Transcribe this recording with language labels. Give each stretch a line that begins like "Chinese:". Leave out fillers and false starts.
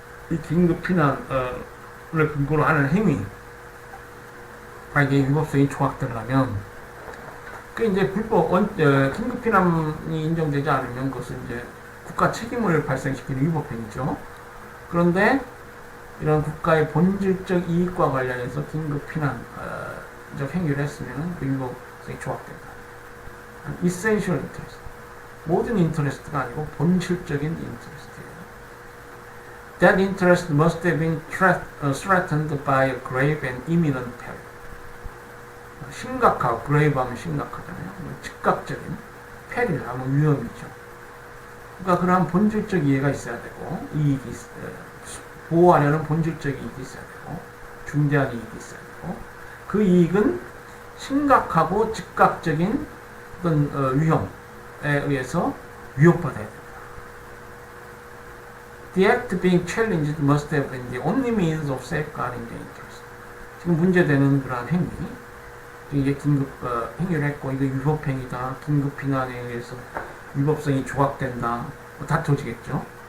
Korean: 이 긴급피난을 근거로 하는 행위, 만약에 위법성이 조각되려면, 그 이제 긴급피난이 인정되지 않으면 그것은 이제 국가 책임을 발생시키는 위법행위죠. 그런데 이런 국가의 본질적 이익과 관련해서 긴급피난적 행위를 했으면 그 위법성이 조각된다.
English: essential interest.
Korean: 모든 인터레스트가 아니고 본질적인 인터레스트예요.
English: That interest must have been threatened by a grave and imminent peril.
Korean: 심각하고, grave하면 심각하잖아요. 즉각적인 peril하면 위험이죠. 그러니까 그러한 본질적 이해가 있어야 되고, 이익이 보호하려는 본질적 이익이 있어야 되고, 중대한 이익이 있어야 되고, 그 이익은 심각하고 즉각적인 어떤 위험에 의해서 위협받아야 된다.
English: The act being challenged must have been the only means of safeguarding the interest.
Korean: 지금 문제되는 그러한 행위, 이게 행위를 했고, 이거 위법행위다, 긴급 피난에 의해서 위법성이 조각된다, 뭐 다퉈지겠죠.